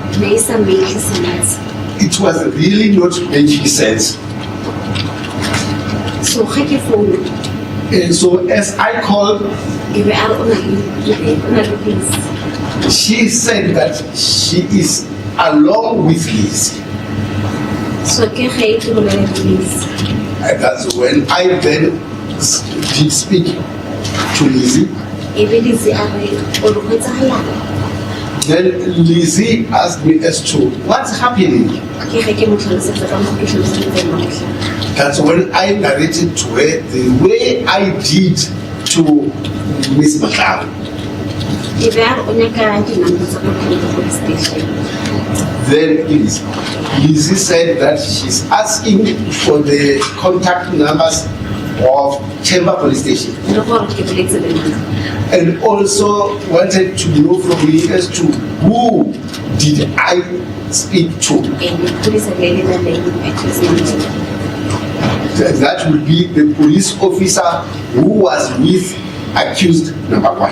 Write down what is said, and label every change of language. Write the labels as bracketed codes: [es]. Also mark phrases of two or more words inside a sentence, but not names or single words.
[en] It was really not making sense. And so as I called, she said that she is along with Liz. [nso] So ke ge ke bolela please. [en] And that's when I then did speak to Lizzie. [nso] E be Lizzie a re o re go etsahalang. [en] Then Lizzie asked me as to what's happening. [nso] Ke ge ke mo tlhalosetsa ka mo ke tlhalosetsang Mahlangu. [en] That's when I narrated to her the way I did to Miss Mahlangu. [nso] E be a re o nyaka di-number tsa ko police station. [en] Then Lizzie said that she's asking for the contact numbers of Chamber Police Station. [nso] Le gore ke boletse le nna. [en] And also wanted to know from me as to who did I speak to. Police are very accusation. That would be the police officer who was with accused number 1.